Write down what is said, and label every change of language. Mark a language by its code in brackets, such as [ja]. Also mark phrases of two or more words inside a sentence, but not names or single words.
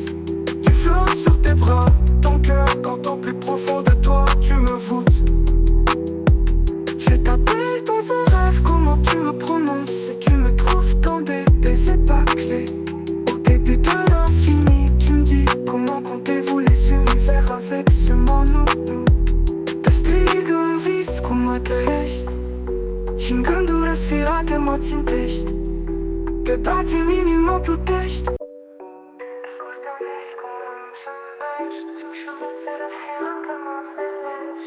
[fr] Tu flottes sur tes bras, ton cœur quand au plus profond de toi tu me voûtes. Je t'appelle dans un rêve comment tu me prononces et tu me trouves dans des baisers bâclés. Au début de l'infini tu me dis comment comptez-vous les univers avec seulement nous. [ro] Te strig în vis cum mă trăiești și în gânduri răsfirate mă țintești. Pe brațe în inimă plutești. Ascult în vis cum îmi zâmbești, sfâșiuțe de fier că mă învelești.